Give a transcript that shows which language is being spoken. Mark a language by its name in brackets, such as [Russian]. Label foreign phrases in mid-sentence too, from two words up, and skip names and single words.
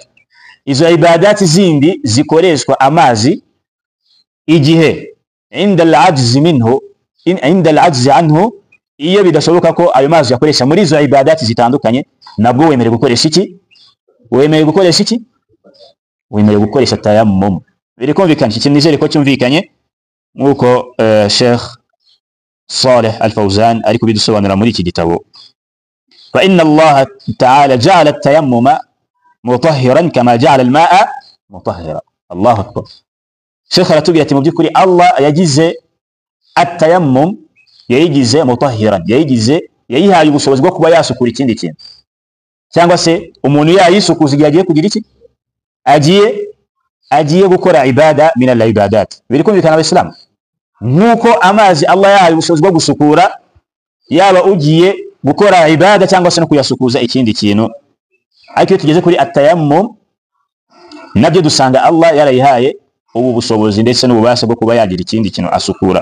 [Kinyarwanda] Izo ibadat zindi zikoreshwa amazi igihe [Arabic] عند العجز عنه, [Kinyarwanda] iyo bidashoboka ko ayo mazi yakoresha muri izo ibadat zitandukanye, nabwo wemerewe gukoresha iki? Wemerewe gukoresha iki? Wemerewe gukoresha tayammum. Birikumvikana, iki nizere ko cyumvikanye nkuko Sheikh Salih Al-Fawzan ariko bidusobanura muri iki gitabo. [Arabic] فإن الله تعالى جعل التيمم مطهرا كما جعل الماء مطهرا. الله أكبر. [Kinyarwanda] Sheikh aratubwira ati mu byukuri Allah yagize at-tayammum, yayigize mutahhiran, yayihaye ubushobozi bwo kuba yasukura ikindi kintu, cyangwa se umuntu yayisukuza igihe agiye kugira iki, agiye gukora ibada [Arabic] من العبادات. [Kinyarwanda] Birikumvikana abislam, nkuko amazi Allah yahaye ubushobozi bwo gusukura yaba ugiye gukora ibada cyangwa se no kuyasukuza ikindi kintu. Ariko tugeze kuri at-tayammum nabyo dusanga Allah yarayihaye ubu bushobozi ndetse n'ububasha bwo kuba yagira ikindi kintu asukura.